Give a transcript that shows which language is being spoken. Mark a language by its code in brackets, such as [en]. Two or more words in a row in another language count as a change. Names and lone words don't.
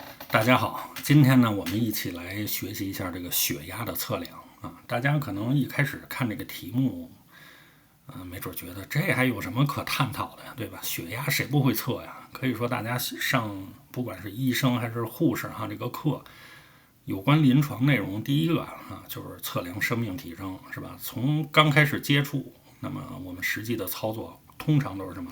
[zh] 大家好，今天呢，我们一起来学習一下这个血压的测量啊。大家可能一開始看這個題目，沒準覺得這還有什麼可探討的呀，對吧？血壓誰不會測呀？可以說大家上不管是醫生還是護士這個課，有關臨床內容，第一個就是測量生命體徵，是吧？從剛開始接觸，那麼我們實際的操作通常都是什麼？